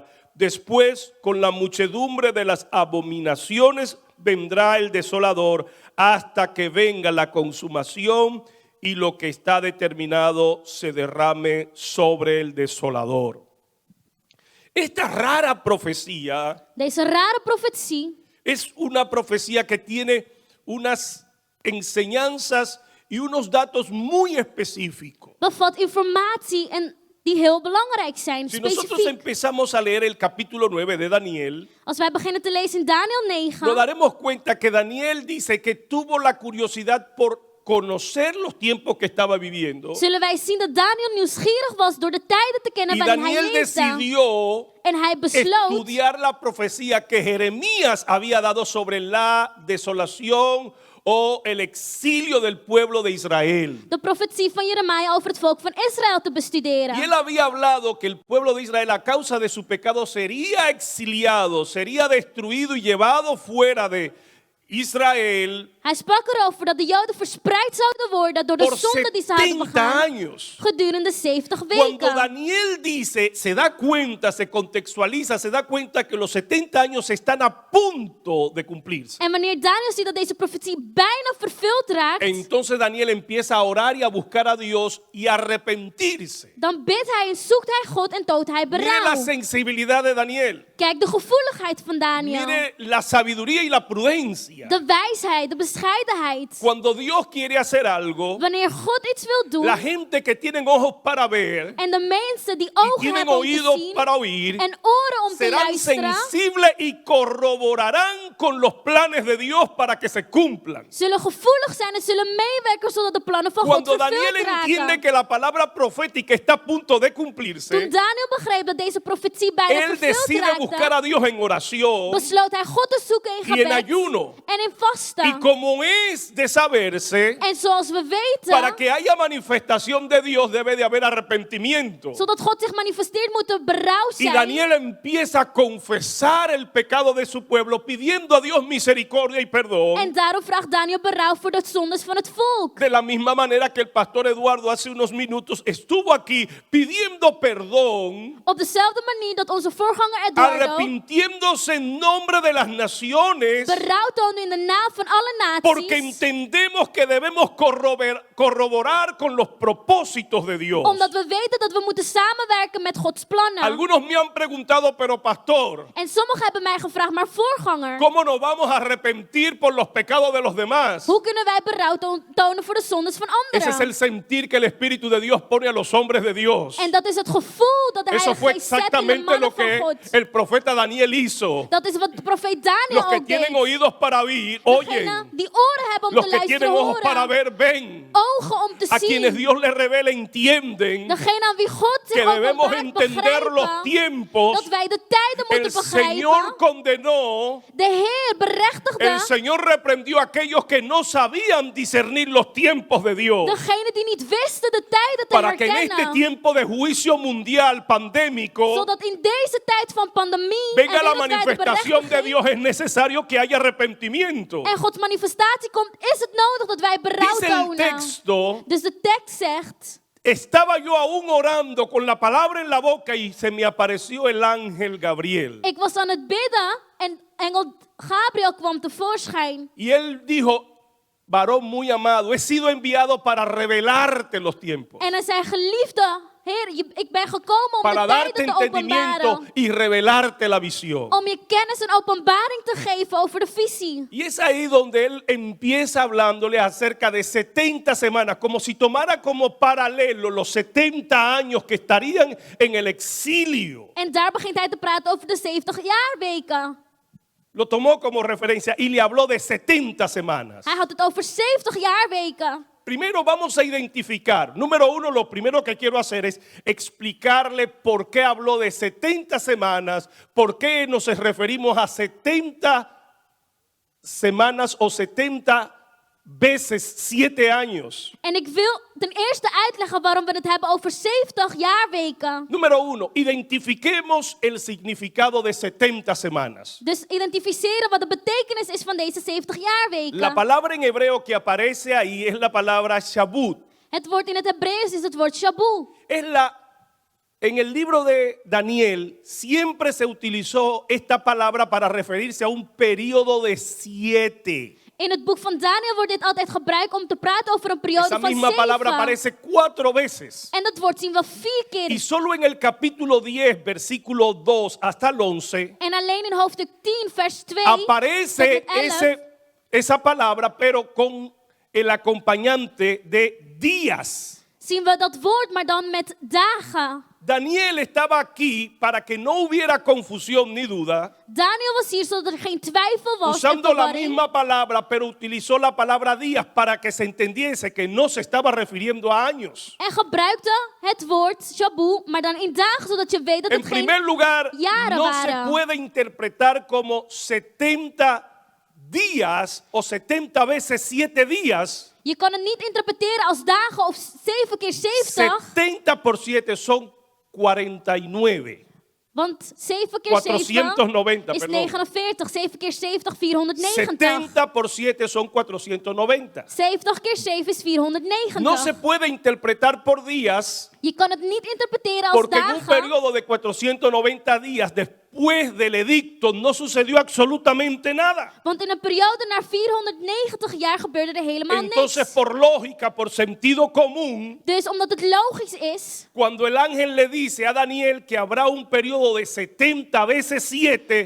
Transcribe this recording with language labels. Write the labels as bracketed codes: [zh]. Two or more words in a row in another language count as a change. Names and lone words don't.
[es] Después, con la muchedumbre de las abominaciones, vendrá el desolador hasta que venga la consumación y lo que está determinado se derrame sobre el desolador. Esta rara profecía [nl] Deze rare profetie [es] es una profecía que tiene unas enseñanzas y unos datos muy específicos. [nl] bevat informatie en die heel belangrijk zijn, [es] Si nosotros [nl] specifiek. [es] empezamos a leer el capítulo 9 de Daniel, [nl] Als wij beginnen te lezen in Daniel [es] nos [nl] 9, [es] daremos cuenta que Daniel dice que tuvo la curiosidad por conocer los tiempos que estaba viviendo. [nl] zullen wij zien dat Daniel nieuwsgierig was door de tijden te kennen [es] Y [nl] waarin hij [es] Daniel [nl] leefde. [es] decidió [nl] En hij besloot [es] estudiar la profecía que Jeremías había dado sobre la desolación o el exilio del pueblo de Israel. [nl] de profetie van Jeremia over het volk van Israël te bestuderen. [es] Y él había hablado que el pueblo de Israel a causa de su pecado sería exiliado, sería destruido y llevado fuera de Israel [nl] Hij sprak erover dat de Joden verspreid zouden worden door de [es] por [nl] zonde die ze hadden [es] 70 [nl] begaan [es] años. [nl] gedurende 70 [es] Cuando [nl] weken. [es] Daniel dice, se da cuenta, se contextualiza, se da cuenta que los 70 años están a punto de cumplirse. [nl] En wanneer Daniel ziet dat deze profetie bijna vervuld raakt, [es] Entonces Daniel empieza a orar y a buscar a Dios y a arrepentirse. [nl] dan bidt hij en zoekt hij God en toont hij [es] Mire la [nl] berouw. [es] sensibilidad de Daniel. [nl] Kijk de gevoeligheid van Daniel. [es] Mire la sabiduría y la prudencia. [nl] De wijsheid, de bescheidenheid. [es] Cuando Dios quiere hacer algo, [nl] Wanneer God iets wil doen [es] la gente que tienen ojos para ver [nl] en de mensen die [es] y [nl] ogen [es] tienen [nl] hebben om te [es] oídos [nl] zien [es] para oír, [nl] en oren om te [es] serán [nl] luisteren, [es] sensibles y corroborarán con los planes de Dios para que se cumplan. [nl] zullen gevoelig zijn en zullen meewerken zodat de plannen van God [es] Cuando Daniel [nl] vervuld [es] entiende [nl] raken. [es] que la palabra profética está a punto de [nl] Toen [es] cumplirse, [nl] Daniel begreep dat deze profetie bijna [es] él [nl] vervuld [es] decide buscar [nl] raakte, [es] a Dios en oración [nl] besloot hij God te zoeken in [es] y en [nl] gebed [es] ayuno [nl] en in [es] y [nl] vasten. [es] con como es de saberse, [nl] En zoals we [es] para [nl] weten, [es] que haya manifestación de Dios debe de haber arrepentimiento. [nl] zodat God zich manifesteert, moet er berouw [es] Y [nl] zijn. [es] Daniel empieza a confesar el pecado de su pueblo, pidiendo a Dios misericordia y perdón. [nl] En daarom vraagt Daniel berouw voor de zondes van het volk. [es] De la misma manera que el pastor Eduardo hace unos minutos estuvo aquí pidiendo perdón, [nl] Op dezelfde manier dat onze voorganger Eduardo [es] arrepintiéndose en nombre de las naciones, [nl] berouw toonde in de naam van alle [es] porque [nl] naties. [es] entendemos que debemos corroborar con los propósitos de Dios. [nl] Omdat we weten dat we moeten samenwerken met Gods plannen. [es] Algunos me han preguntado, pero pastor, [nl] En sommigen hebben mij gevraagd, maar voorganger, [es] ¿cómo nos vamos a arrepentir por los pecados de los demás? [nl] hoe kunnen wij berouw tonen voor de zondes van [es] Ese es el [nl] anderen? [es] sentir que el Espíritu de Dios pone a los hombres de Dios. [nl] En dat is het gevoel dat de [es] Eso [nl] Heilige [es] fue [nl] Geest zet in de [es] exactamente [nl] mannen [es] lo [nl] van [es] que [nl] God. [es] el profeta Daniel hizo. [nl] Dat is wat de profeet [es] Los [nl] Daniel [es] que [nl] ook [es] tienen [nl] deed. [es] oídos para oír, [nl] Degenen [es] oyen. [nl] die oren hebben om [es] Los [nl] te [es] que [nl] luisteren, [es] tienen ojos para [nl] horen. [es] ver, ven. [nl] Ogen om te [es] A quienes [nl] zien. [es] Dios les revela, entienden [nl] Degene aan wie God [es] que [nl] zich [es] debemos [nl] openbaart, [es] entender los [nl] begrijpen [es] tiempos. [nl] dat wij de tijden [es] El [nl] moeten [es] Señor [nl] begrijpen. [es] condenó, [nl] De Heer [es] el [nl] berechtigde [es] Señor reprendió a aquellos que no sabían discernir los tiempos de Dios. [nl] degenen die niet wisten de tijden te [es] Para que en este [nl] herkennen. [es] tiempo de juicio mundial pandémico [nl] Zodat in deze tijd van pandemie [es] venga [nl] en [es] la [nl] wereldwijde [es] manifestación de [nl] berechtiging [es] Dios, es necesario que haya arrepentimiento. [nl] en Gods manifestatie komt, is het nodig dat wij berouw [es] Dice el [nl] tonen. [es] texto, [nl] Dus de tekst zegt, [es] estaba yo aún orando con la palabra en la boca y se me apareció el ángel Gabriel. [nl] ik was aan het bidden en engel Gabriel kwam tevoorschijn. [es] Y él dijo, varón muy amado, he sido enviado para revelarte los tiempos, [nl] En hij zei, geliefde Heer, ik ben gekomen om [es] para [nl] de [es] darte [nl] tijden te [es] entendimiento [nl] openbaren. [es] y revelarte la visión. [nl] Om je kennis en openbaring te geven over de visie. [es] Y es ahí donde él empieza hablándole acerca de 70 semanas, como si tomara como paralelo los 70 años que estarían en el exilio. [nl] En daar begint hij te praten over de 70 jaarweken. [es] Lo tomó como referencia y le habló de 70 semanas. [nl] Hij had het over 70 jaarweken. [es] Primero vamos a identificar, número uno, lo primero que quiero hacer es explicarle por qué habló de 70 semanas, por qué nos referimos a 70 semanas o 70 veces 7 años. [nl] En ik wil ten eerste uitleggen waarom we het hebben over 70 jaarweken. [es] Número uno, identifiquemos el significado de 70 semanas. [nl] Dus identificeren wat de betekenis is van deze 70 jaarweken. [es] La palabra en hebreo que aparece ahí es la palabra Shabbat. [nl] Het woord in het Hebreeuws is het woord shabu. [es] En el libro de Daniel siempre se utilizó esta palabra para referirse a un periodo de 7. [nl] In het boek van Daniel wordt dit altijd gebruikt om te praten over een periode [es] Esa [nl] van [es] misma palabra [nl] 7. [es] aparece 4 veces. [nl] En dat woord zien we 4 keer. [es] Y solo en el capítulo 10, versículo 2 hasta el 11, [nl] En alleen in hoofdstuk 10, vers 2, [es] aparece [nl] tot en met 11, [es] esa palabra, pero con el acompañante de días. [nl] zien we dat woord, maar dan met dagen. [es] Daniel estaba aquí para que no hubiera confusión ni duda, [nl] Daniel was hier zodat er geen twijfel was en [es] usando la [nl] verwarring. [es] misma palabra, pero utilizó la palabra días para que se entendiese que no se estaba refiriendo a años. [nl] En gebruikte het woord shabu, maar dan in dagen, zodat je weet dat [es] En [nl] het geen [es] primer lugar, [nl] jaren [es] no se [nl] waren. [es] puede interpretar como 70 días o 70 veces 7 días. [nl] Je kan het niet interpreteren als dagen of 7 keer 70. [es] 70 por 7 son 49. [nl] Want 7 keer 7 [es] 490, [nl] is [es] perdón. [nl] 49. 7 keer 70, 490. [es] 70 por 7 son 490. [nl] 70 keer 7 is 490. [es] No se puede interpretar por días [nl] Je kan het niet interpreteren als [es] porque en un [nl] dagen. [es] periodo de 490 días después del edicto no sucedió absolutamente nada. [nl] Want in een periode na 490 jaar gebeurde er helemaal [es] Entonces, [nl] niks. [es] por lógica, por sentido común, [nl] Dus omdat het logisch is, [es] cuando el ángel le dice a Daniel que habrá un periodo de 70 veces 7